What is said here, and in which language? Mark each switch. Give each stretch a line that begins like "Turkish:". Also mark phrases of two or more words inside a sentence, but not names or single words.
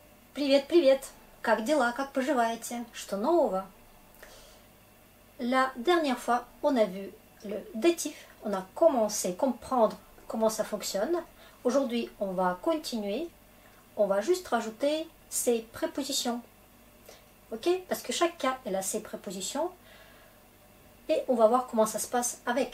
Russian: Привет, привет! Как дела, как поживаете? Что нового?
French: La dernière fois, on a vu le datif, on a commencé à comprendre comment ça fonctionne. Aujourd'hui, on va continuer, on va juste rajouter ses prépositions. Ok? Parce que chaque cas, elle a ses prépositions. Et on va voir comment ça se passe avec.